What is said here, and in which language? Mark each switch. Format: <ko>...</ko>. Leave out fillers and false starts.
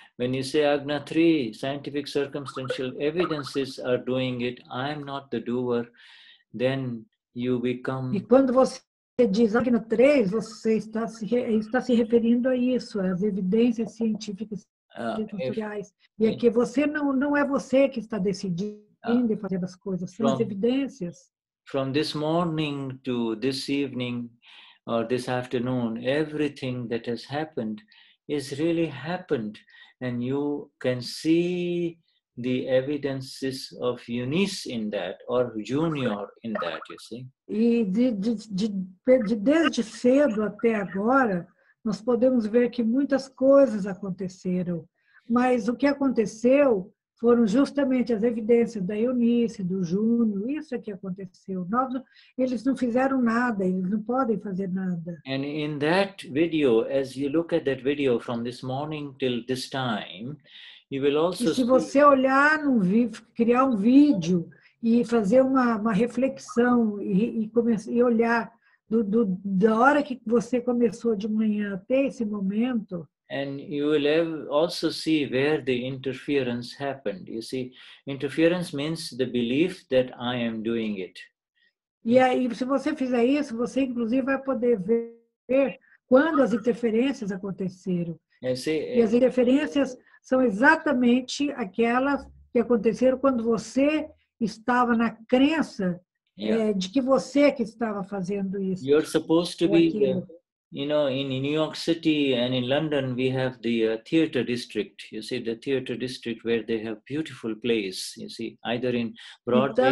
<en>When you say Agna 3, scientific circumstantial evidences are doing it, I am not the doer, then you become...</en> <pt>E quando você diz Agna 3, você está se referindo a isso, às evidências científicas circunstâncias. E é que você não é você que está decidindo e fazendo as coisas, são as evidências.</pt> <en>From this morning to this evening or this afternoon, everything that has happened is really happened. And you can see the evidences of Eunice in that, or Junior in that, you see.</en> <pt>E desde cedo até agora, nós podemos ver que muitas coisas aconteceram. Mas o que aconteceu foram justamente as evidências da Eunice, do Júnior, isso é que aconteceu. Eles não fizeram nada, eles não podem fazer nada.</pt> <en>And in that video, as you look at that video from this morning till this time, you will also...</en> <pt>E se você olhar criar um vídeo e fazer uma reflexão e olhar da hora que você começou de manhã até esse momento,</pt> <en>and you will also see where the interference happened. You see, interference means the belief that I am doing it.</en> <pt>E aí, se você fizer isso, você inclusive vai poder ver quando as interferências aconteceram. E as interferências são exatamente aquelas que aconteceram quando você estava na crença de que você que estava fazendo isso.</pt> <en>You're supposed to be... in New York City and in London, we have the theater district. You see, the theater district where they have beautiful plays. You see, either in Broadway.</en>